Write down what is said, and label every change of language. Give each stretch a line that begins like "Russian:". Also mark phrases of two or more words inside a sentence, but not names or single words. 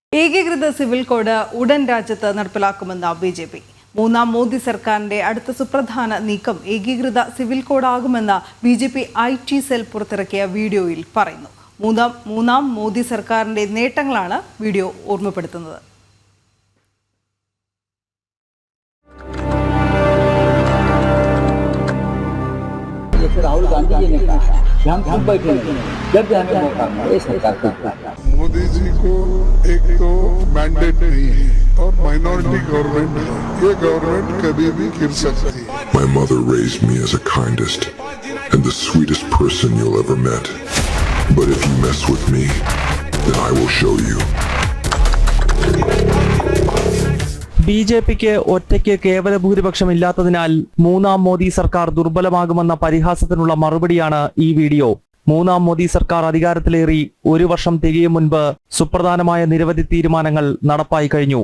Malayalam: ഏകീകൃത സിവിൽ കോഡ് ഉടൻ രാജ്യത്ത് നടപ്പിലാക്കുമെന്ന് ബിജെപി. മൂന്നാം മോദി സർക്കാരിന്റെ അടുത്ത സുപ്രധാന നീക്കം ഏകീകൃത സിവിൽ കോഡാകുമെന്ന് ബിജെപി IT സെൽ പുറത്തിറക്കിയ വീഡിയോയിൽ പറയുന്നു. മൂന്നാം മോദി സർക്കാരിന്റെ നേട്ടങ്ങളാണ് വീഡിയോ ഓർമ്മപ്പെടുത്തുന്നത്.
Hindi: राहुल गांधी जी ने कहा कि हम खुद बैठेंगे जब भी हमें मौका मिले सरकार का। मोदी जी को एक तो मैंडेट नहीं है और
English: minority government
Hindi: है, ये गवर्नमेंट कभी भी गिर सकती है.
English: My mother raised me as the kindest and the sweetest person you'll ever met. But if you mess with me, then I will show you.
Malayalam: ബിജെപിക്ക് ഒറ്റയ്ക്ക് കേവല ഭൂരിപക്ഷമില്ലാത്തതിനാൽ മൂന്നാം മോദി സർക്കാർ ദുർബലമാകുമെന്ന പരിഹാസത്തിനുള്ള മറുപടിയാണ് ഈ വീഡിയോ. മൂന്നാം മോദി സർക്കാർ അധികാരത്തിലേറി ഒരു വർഷം തികയും മുൻപ് സുപ്രധാനമായ നിരവധി തീരുമാനങ്ങൾ നടപ്പായി കഴിഞ്ഞു.